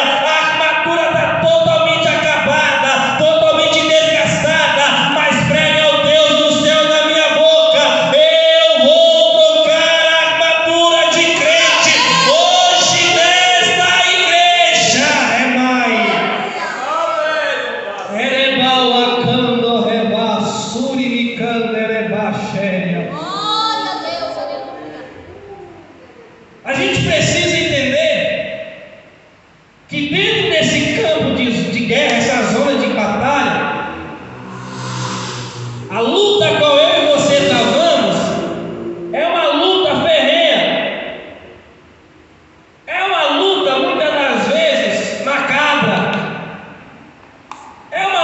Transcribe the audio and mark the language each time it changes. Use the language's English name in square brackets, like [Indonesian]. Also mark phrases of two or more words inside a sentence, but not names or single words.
[Portuguese] A armadura está totalmente acabada, totalmente desgastada, mas pregue ao Deus do céu na minha boca: eu vou trocar a armadura de crente hoje nesta igreja. É mais. Erebau acando reba suricando ereba xéria. Glória a Deus, aleluia. A gente precisa entender que dentro desse campo de guerra, essa zona de batalha, a luta a qual eu e você travamos é uma luta ferrenha, é uma luta muitas das vezes macabra, é uma